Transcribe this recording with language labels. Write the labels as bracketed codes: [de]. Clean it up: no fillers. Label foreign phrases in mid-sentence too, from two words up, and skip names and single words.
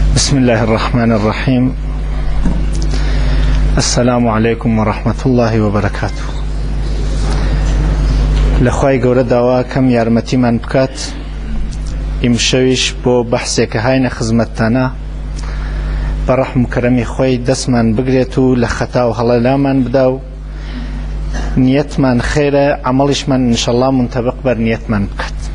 [ar] بسم الله الرحمن الرحيم. السلام عليكم ورحمة الله وبركاته. [ckb] لخوای گەورە داوا کەم یارمەتیمان بکات ئیمشەویش بۆ بەحسێکە هاینە خزمەتتانە بە ڕەحم و کەرەمی خۆی دەستمان بگرێت و لە خەتا و هەڵەلامان بدا و نیەتمان خێرە عەمەڵیشمان ئینشەڵڵا منتەبق بەر نیەتمان بکات.